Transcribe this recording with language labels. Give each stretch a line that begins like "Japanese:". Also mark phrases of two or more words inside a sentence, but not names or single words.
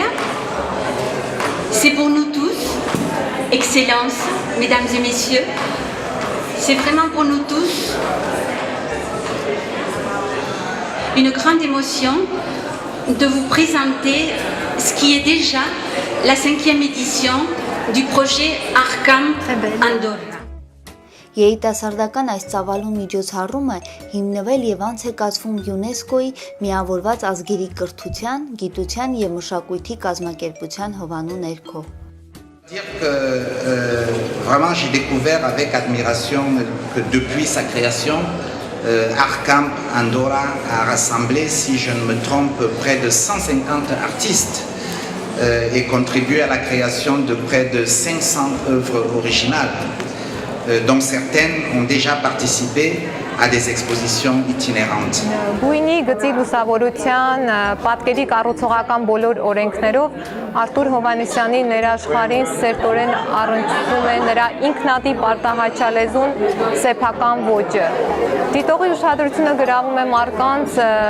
French: C'est pour nous tous, Excellences, Mesdames et Messieurs, c'est vraiment pour nous tous une grande émotion de vous présenter ce qui est déjà la 5e édition du projet ARCAM Andorra.
Armenian: Երիտասարդական այս ծավալուն միջոցառումը հիմնվել եւ անց է կացվում ՅՈՒՆԵՍԿՕ-ի միավորված ազգերի կրթության, գիտության եւ մշակույթի կազմակերպության հովանու ներքո։
French: Vraiment, j'ai découvert avec admiration que depuis sa création, ARCAM Andorra a rassemblé, si je ne me trompe, près de 150 artistes et contribué à la création de près de 500 œuvres originales, dont certaines ont déjà participé à des expositions itinérantes.
Armenian: Գույնի գծի լուսավորության պատկերի կառուցողական բոլոր օրենքներով Արտուր Հովհաննիսյանի ներաշխարհին սերտորեն առնչվում է նրա ինքնատիպ արտահայտչալեզուն սեփական ոճը։ Դիտողի ուշադրությունը գրավում է մարդկանց